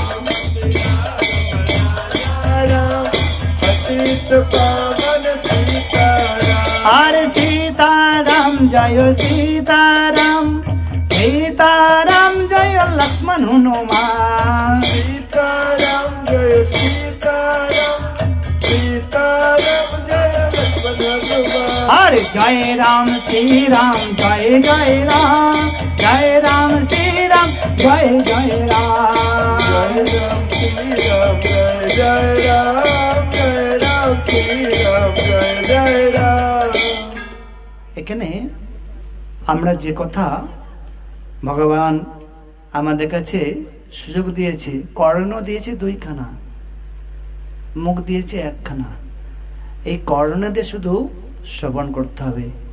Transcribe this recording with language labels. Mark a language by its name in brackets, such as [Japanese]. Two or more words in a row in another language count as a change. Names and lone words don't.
[Bangla] হরে সীতারাম জয় সীতারাম, সীতারাম জয় লক্ষ্মণ হনুমান, সীতারাম জয় সীতারাম, সীতারাম জয় লক্ষ্মণ হনুমান। [Hindi] हरे जय राम श्री राम जय जय राम, जय राम श्री राम जय जय राम, जय राम श्री राम जय जय राम, जय राम श्री राम जय जय राम। [Bangla] এখানে আমরা যে কথা ভগবান আমাদের কাছে সুযোগ দিয়েছে, কর্ণ দিয়েছে 2খানা, মুখ দিয়েছে 1খানা। এই কর্ণ দিয়ে শুধু শ্রবণ করতে হবে।